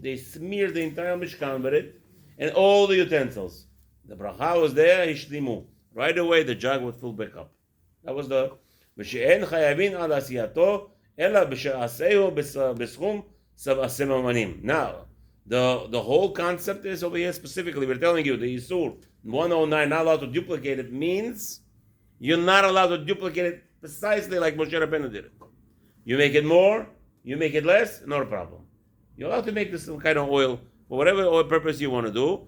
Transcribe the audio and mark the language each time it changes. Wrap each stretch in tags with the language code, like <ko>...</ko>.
<en>They smeared the entire Mishkan with it, and all the utensils. The bracha was there, Ishlimu. Right away, the jug would fill back up. That was the</en> <he>ושאין חייבים על עשייתו, אלא בשעשהו בסכום הסממנים.</he> <en>Now, the whole concept is over here specifically, we're telling you, the Yisur 109, not allowed to duplicate it, means you're not allowed to duplicate it precisely like Moshe Rabbeinu did it. You make it more, you make it less, not a problem. You're allowed to make this kind of oil for whatever oil purpose you want to do.</en>